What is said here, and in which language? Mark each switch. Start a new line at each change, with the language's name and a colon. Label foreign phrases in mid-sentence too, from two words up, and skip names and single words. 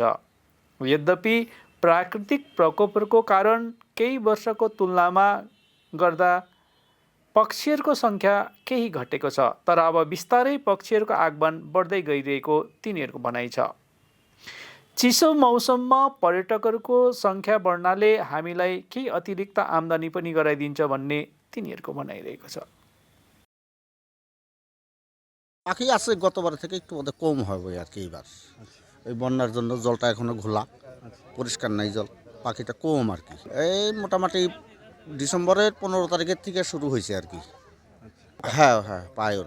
Nepali: यद्यपि प्राकृतिक प्रकोपहरूको कारण केही वर्षको तुलनामा गर्दा पक्षीहरूको सङ्ख्या केही घटेको छ, तर अब बिस्तारै पक्षीहरूको आगमन बढ्दै गइरहेको तिनीहरूको भनाइ छ। चिसो मौसममा पर्यटकहरूको सङ्ख्या बढ्नाले हामीलाई केही अतिरिक्त आम्दानी पनि गराइदिन्छ भन्ने तिनीहरूको भनाइरहेको छ।
Bangla: পাখি আছে গতবার থেকে একটু ওদের কম হবে আর কি। এবার এই বন্যার জন্য জলটা এখনো ঘোলা, পরিষ্কার নাই জল, পাখিটা কম আর কি। এই মোটামুটি ডিসেম্বরের 15 তারিখের থেকে শুরু হয়েছে আর কি। হ্যাঁ হ্যাঁ পায় ওরা।